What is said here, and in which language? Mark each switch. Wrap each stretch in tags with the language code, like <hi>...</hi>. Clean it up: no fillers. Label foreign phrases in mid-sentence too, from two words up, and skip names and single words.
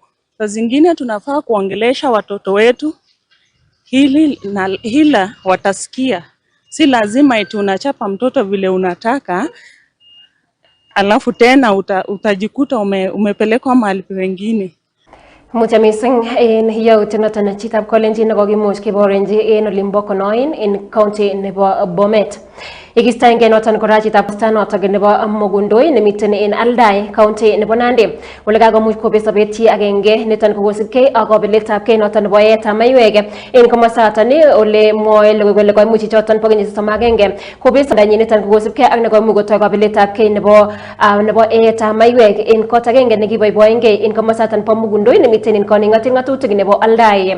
<sw>Saa zingine tunafaa kuongelesha watoto wetu hila watasikia. Si lazima eti unachapa mtoto vile unataka alafu tena utajikuta umepelekwa mahali pengine.</sw> <kln>Mucha mising en yautyo noton chitab kolenjin nekokimuch keborenji en olimbo Konoin en county nebo Bomet. Ikistoenge noton kora chitab posta noton nebo Mogundoi nemiten en Aldai county nebo Nandi ole kakomuch kobet sobet chi agenge niton kokosubkei ak kabeletabkei noton nebo yeetab maiwek en komosaton ole mwoe logoiwek kole koimuch chichoton bo kenyisiek 31 kobet sobenyin niton kokosubkei ak nekoimuch kotoi kabeletabkei nebo yeetab maiwek en kot agenge nekiboiboengei en komosaton bo Mogundoi nemiten en koning'otet ng'atutik nebo Aldai.</kln>